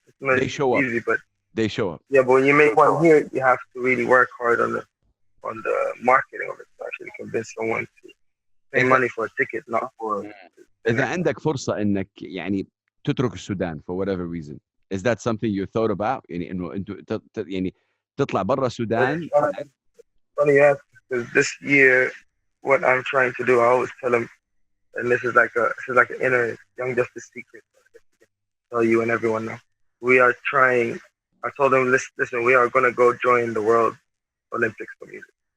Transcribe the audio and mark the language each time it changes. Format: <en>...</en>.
<en>It's not easy, but they show up. Yeah, but when you make one here, you have to really work hard on the marketing of it to actually convince someone to pay money for a ticket, not for.</en> <ar>إذا عندك فرصة إنك يعني تترك السودان</ar> <en>for whatever reason, is that something you thought about?</en> <ar>يعني إنه أنتوا يعني تطلع برا السودان?</ar> <en>Funny, yeah, because this year, what I'm trying to do, I always tell them, and this is like an inner Young JustUs secret. I tell you and everyone now, we are trying. I told them, listen, we are going to go join the World Olympics for music.</en>